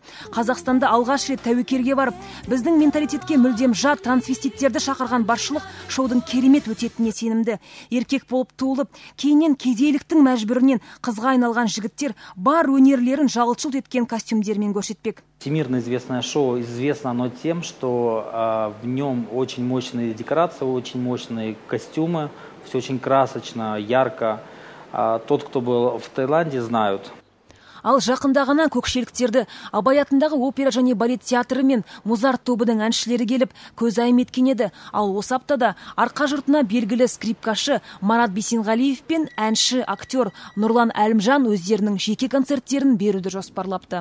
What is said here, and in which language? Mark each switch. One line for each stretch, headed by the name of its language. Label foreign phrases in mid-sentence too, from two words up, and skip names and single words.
Kazakh: Қазақстанда алғаш рет тәуекерге барып, біздің менталитетке мүлдем жат трансвеститтерді шақырған басшылық шоудың керемет өтетініне сенімді. Еркек болып туылып, кейіннен кедейліктің мәжбүрінен қызға айналған жігіттер бар өнерлерін жалт-жұлт еткен костюмдермен көрсетпек.
Russian: Всемирно известное шоу, известно оно тем, что в нем очень мощные декорации, очень мощные костюмы, все очень красочно, ярко. Тот, кто был в Таиланде, знают.
Kazakh: Ал жақында ғана көкшеліктерді Абай атындағы опера және балет театры мен Музарт тобының әншілері келіп көз айым еткен еді. Ал осы аптада арқа жұртына белгілі скрипкашы Марат Бейсенғалиев пен әнші актер Нұрлан Әлімжан өздерінің жеке концерттерін беруді жоспарлапты.